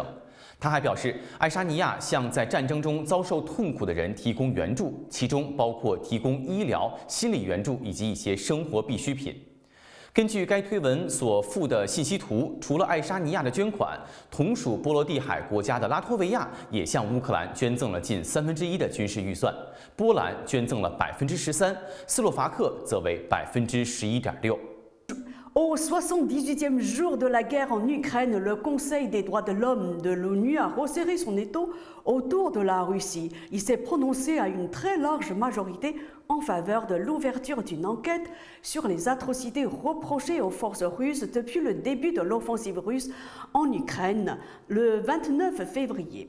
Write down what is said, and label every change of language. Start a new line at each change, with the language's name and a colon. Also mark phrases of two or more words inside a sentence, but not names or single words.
Chinese: 他还表示，爱沙尼亚向在战争中遭受痛苦的人提供援助，其中包括提供医疗、心理援助以及一些生活必需品。根据该推文所附的信息图，除了爱沙尼亚的捐款，同属波罗的海国家的拉脱维亚也向乌克兰捐赠了近1/3的军事预算，波兰捐赠了13%，斯洛伐克则为11.6%。
French: Au 78e jour de la guerre en Ukraine, le Conseil des droits de l'homme de l'ONU a resserré son étau autour de la Russie. Il s'est prononcé à une très large majorité en faveur de l'ouverture d'une enquête sur les atrocités reprochées aux forces russes depuis le début de l'offensive russe en Ukraine le 29 février.